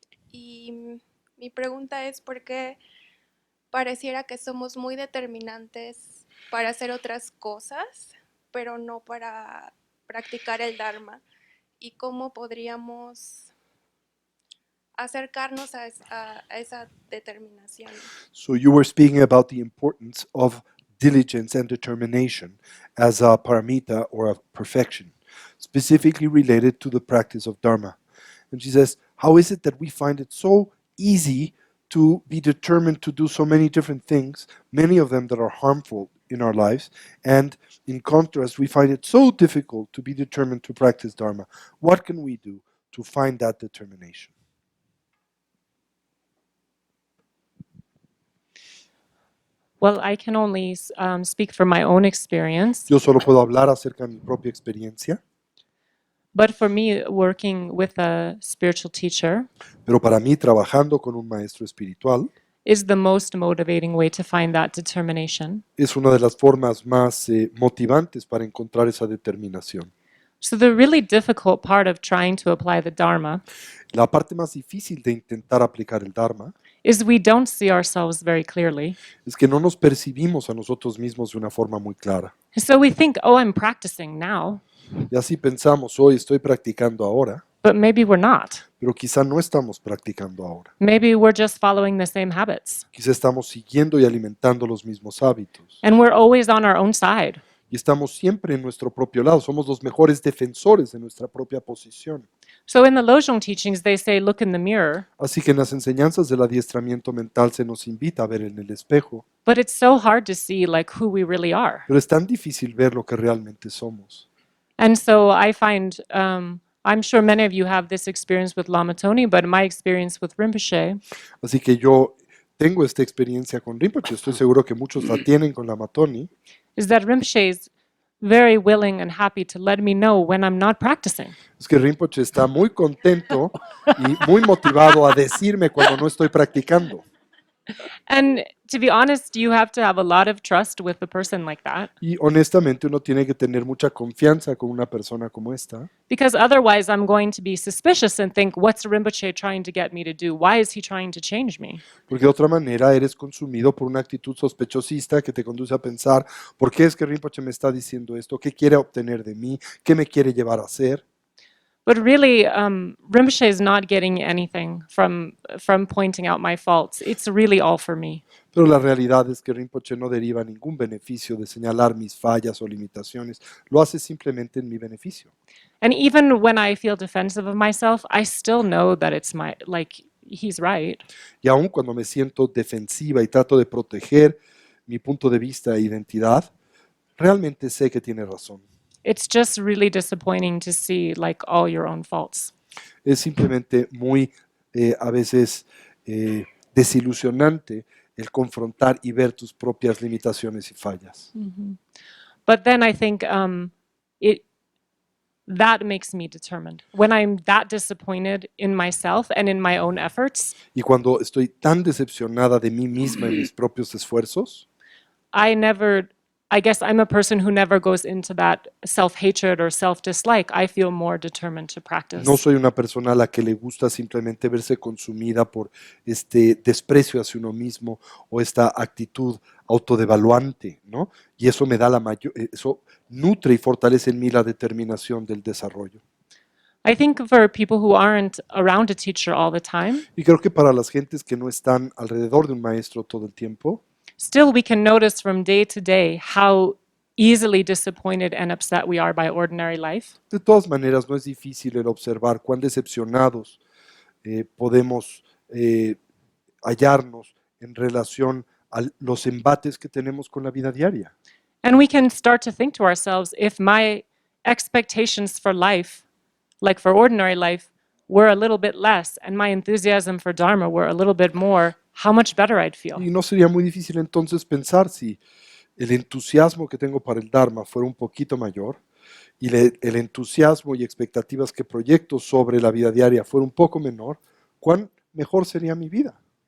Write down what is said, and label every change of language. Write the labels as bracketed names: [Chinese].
[Spanish] Y mi pregunta es por qué pareciera que somos muy determinantes para hacer otras cosas, pero no para practicar el Dharma. Y cómo podríamos acercarnos a esa determinación. [English] So you were speaking about the importance of diligence and determination as a paramita or a perfection, specifically related to the practice of Dharma. And she says, how is it that we find it so easy to be determined to do so many different things, many of them that are harmful in our lives, and in contrast, we find it so difficult to be determined to practice Dharma? What can we do to find that determination? Well, I can only speak from my own experience, [Spanish] Yo solo puedo hablar acerca de mi propia experiencia, [English] but for me, working with a spiritual teacher [Spanish] pero para mí trabajando con un maestro espiritual [English] is the most motivating way to find that determination. [Spanish] es una de las formas más motivantes para encontrar esa determinación. [English] So, the really difficult part of trying to apply the Dharma [Spanish] La parte más difícil de intentar aplicar el Dharma [English] is we don't see ourselves very clearly. [Spanish] es que no nos percibimos a nosotros mismos de una forma muy clara. [English] So, we think, oh, I'm practicing now, [Spanish] Y así pensamos, hoy estoy practicando ahora, [English] but maybe we're not. [Spanish] pero quizá no estamos practicando ahora. [English] Maybe we're just following the same habits. [Spanish] Quizá estamos siguiendo y alimentando los mismos hábitos. [English] And we're always on our own side. [Spanish] Y estamos siempre en nuestro propio lado. Somos los mejores defensores de nuestra propia posición. [English] So in the Lojong teachings, they say, look in the mirror, [Spanish] Así que en las enseñanzas del adiestramiento mental se nos invita a ver en el espejo. [English] but it's so hard to see like who we really are. [Spanish] Pero es tan difícil ver lo que realmente somos. [English] And so I find, I'm sure many of you have this experience with Lama Tony, but my experience with Rinpoche [Spanish] Así que yo tengo esta experiencia con Rinpoche. Estoy seguro que muchos la tienen con la Matoni. [English] is that Rinpoche is very willing and happy to let me know when I'm not practicing. [Spanish] Es que Rinpoche está muy contento y muy motivado a decirme cuando no estoy practicando. [English] And to be honest, you have to have a lot of trust with a person like that, [Spanish] Y honestamente uno tiene que tener mucha confianza con una persona como esta, [English] because otherwise I'm going to be suspicious and think, what's Rinpoche trying to get me to do? Why is he trying to change me? [Spanish] porque de otra manera eres consumido por una actitud sospechosista que te conduce a pensar, ¿por qué es que Rinpoche me está diciendo esto? ¿Qué quiere obtener de mí? ¿Qué me quiere llevar a hacer? [English] But really, Rinpoche is not getting anything from pointing out my faults. It's really all for me. [Spanish] Pero la realidad es que Rinpoche no deriva ningún beneficio de señalar mis fallas o limitaciones, lo hace simplemente en mi beneficio. [English] And even when I feel defensive of myself, I still know that it's he's right. [Spanish] Y aun cuando me siento defensiva y trato de proteger mi punto de vista e identidad, realmente sé que tiene razón. [English] It's just really disappointing to see like all your own faults. [Spanish] Es simplemente muy, a veces, desilusionante el confrontar y ver tus propias limitaciones y fallas. [English] But then I think that makes me determined. When I'm that disappointed in myself and in my own efforts, [Spanish] Y cuando estoy tan decepcionada de mí misma y mis propios esfuerzos, [English] I guess I'm a person who never goes into that self-hatred or self-dislike. I feel more determined to practice. [Spanish] no soy una persona a la que le gusta simplemente verse consumida por este desprecio hacia uno mismo o esta actitud autodevaluante, ¿no? Y eso me da eso nutre y fortalece en mí la determinación del desarrollo. [English] I think for people who aren't around a teacher all the time, [Spanish] Y creo que para las gentes que no están alrededor de un maestro todo el tiempo, [English] still we can notice from day to day how easily disappointed and upset we are by ordinary life. [Spanish] de todas maneras no es difícil el observar cuán decepcionados podemos hallarnos en relación a los embates que tenemos con la vida diaria. [English] And we can start to think to ourselves, if my expectations for life, like for ordinary life, were a little bit less and my enthusiasm for Dharma were a little bit more, how much better I'd feel. [Spanish] Y no sería muy difícil entonces pensar si el entusiasmo que tengo para el Dharma fuera un poquito mayor y el entusiasmo y expectativas que proyecto sobre la vida diaria fuera un poco menor, cuán mejor sería mi vida.